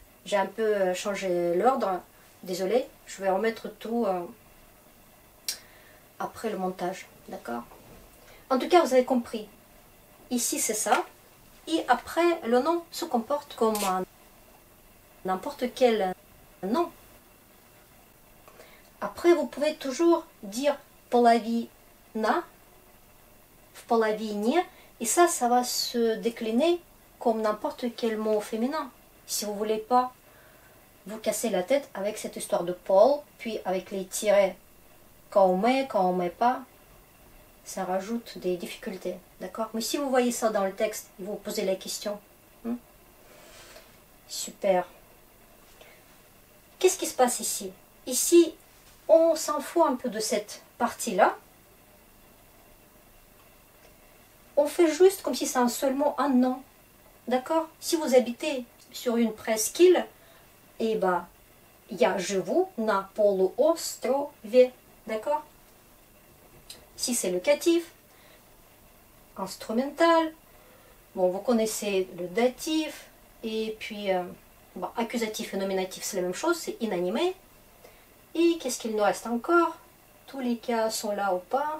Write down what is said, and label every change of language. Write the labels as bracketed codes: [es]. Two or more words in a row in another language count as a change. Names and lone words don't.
[fr] J'ai un peu changé l'ordre. Désolé, je vais remettre tout après le montage, d'accord? En tout cas, vous avez compris. Ici, c'est ça. Et après, le nom se comporte comme n'importe quel nom. Après, vous pouvez toujours dire [ru] половина, в половине. [fr] Et ça va se décliner comme n'importe quel mot féminin. Si vous ne voulez pas vous casser la tête avec cette histoire de pol, puis avec les tirets. Quand on met pas, ça rajoute des difficultés, d'accord? Mais si vous voyez ça dans le texte, vous vous posez la question. Super. Qu'est-ce qui se passe ici? Ici, on s'en fout un peu de cette partie-là. On fait juste comme si c'est seulement un nom, d'accord? Si vous habitez sur une presqu'île, et bah, [ru] я живу на полуострове. [fr] D'accord? Si c'est locatif, instrumental, bon, vous connaissez le datif, et puis bon, accusatif et nominatif, c'est la même chose, c'est inanimé. Et qu'est-ce qu'il nous reste encore? Tous les cas sont là ou pas?